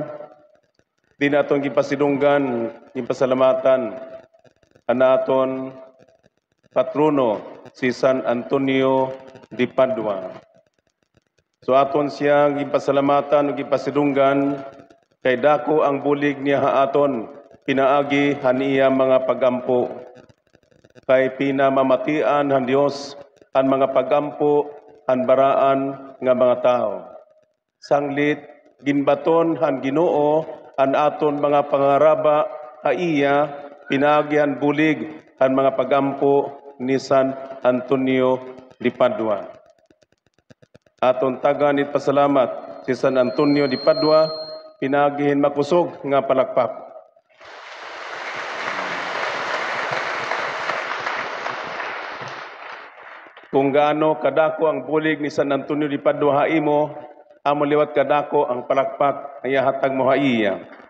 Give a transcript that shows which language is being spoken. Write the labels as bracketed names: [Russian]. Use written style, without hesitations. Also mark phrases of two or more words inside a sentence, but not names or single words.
[Waray] Di naton gipasidunggan, gipasalamatan ang naton patrono si San Antonio de Padua. So aton siya gipasalamatan ug gipasidunggan kay dako ang bulig niya haaton pinaagi haniya mga pagampo. Kay pinamamatian han Dios ang mga pagampo han baraan nga mga tao. Sanglit ginbaton han Ginoo an aton mga pangaraba haiya pinaagi han bulig han mga pagampo ni San Antonio de Padua. Aton taganit pasalamat si San Antonio de Padua, pinagihin makusog nga palakpak. [Filipino] Kung gaano [Waray] kadako ang bulig ni San Antonio de Padua haimo, amo liwat kadako ang palakpak ay hatag mo haiya.